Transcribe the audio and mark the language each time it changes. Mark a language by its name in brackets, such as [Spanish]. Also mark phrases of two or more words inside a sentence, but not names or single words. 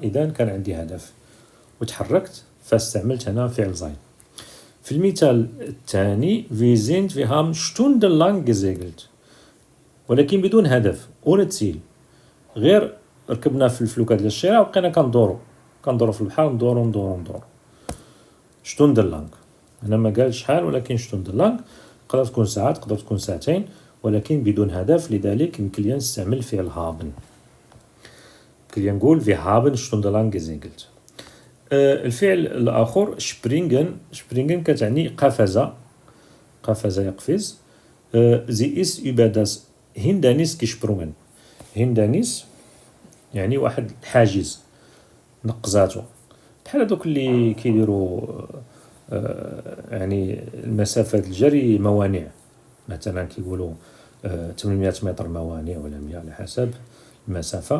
[Arabic] إذن كان عندي هدف وتحركت فاستعملت هنا فعل زين. في المثال الثاني [German] wir haben stundenlang gesegelt، [Arabic] ولكن بدون هدف، [German] ohne Ziel، [Arabic] غير ركبنا في الفلوكة ديال الشراع وبقينا كندورو في البحر، ندورو stundenlang. هنا ما قال شحال ولكن stundenlang، تقدر تكون ساعات، تقدر تكون ساعتين، ولكن بدون هدف. لذلك يمكن لي نستعمل فعل haben. يمكن لي نقول [German] wir haben stundenlang gesegelt. [Arabic] الفعل الآخر springen كتعني قفز يقفز. [German] sie ist über das Hindernis gesprungen. [Arabic] Hindernis يعني واحد الحاجز نقزاتو، بحال هذوك اللي كيديروا يعني المسافات الجري موانع، مثلا كيقولوا 800 متر موانع ولا 100 على حسب المسافة.